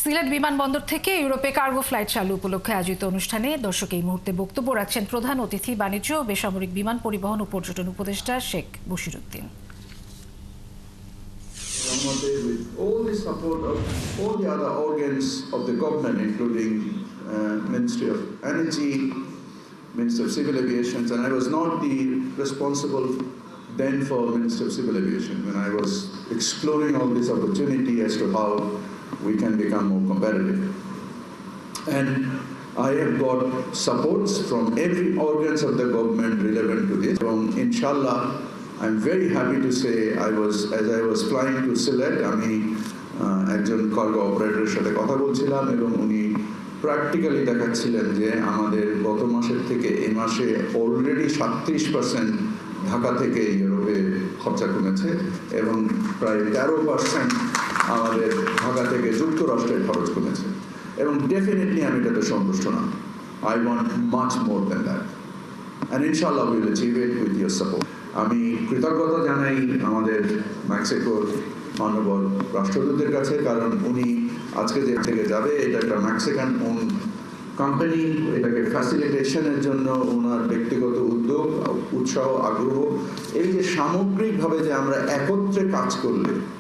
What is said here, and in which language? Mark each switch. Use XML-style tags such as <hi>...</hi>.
<bn>সিলেট বিমানবন্দর থেকে ইউরোপে কার্গো ফ্লাইট চালু উপলক্ষে আয়োজিত অনুষ্ঠানে দর্শক এই মুহূর্তে বক্তব্য রাখছেন প্রধান অতিথি বাণিজ্য ও বেসামরিক বিমান পরিবহন ও পর্যটন উপদেষ্টা Sheikh Bashiruddin.</bn> <en>With all the support of all the other organs of the government, including Ministry of Energy, Ministry of Civil Aviation, and I was not the responsible then for Ministry of Civil Aviation when I was exploring all this opportunity as to how we can become more competitive. And I have got supports from every organs of the government relevant to this. Inshallah, I'm very happy to say as I was flying to Sylhet,</en> <bn>আমি একজন cargo অপারেটরের সাথে কথা বলছিলাম এবং উনি practically দেখাচ্ছিলেন যে আমাদের গত মাসের থেকে এই মাসে অলরেডি 37% ঢাকা থেকে ইউরোপে খরচা কমেছে এবং প্রায় 13% আমাদের ঢাকা থেকে যুক্তরাষ্ট্রের খরচ কমেছে এবং ডেফিনেটলি আমি এটাতে সন্তুষ্ট না।</bn> <en>I want much more than that and inshallah we will achieve it with your support.</en> <bn>আমি কৃতজ্ঞতা জানাই আমাদের মেক্সিকোর মাননীয় রাষ্ট্রদূতের কাছে, কারণ উনি আজকে যে থেকে যাবে এটা একটা মেক্সিকান ওন কোম্পানি, এটাকে ফ্যাসিলিটেশনের জন্য ওনার ব্যক্তিগত উদ্যোগ, উৎসাহ, আগ্রহ, এই যে সামগ্রিকভাবে যে আমরা একত্রে কাজ করলে</bn>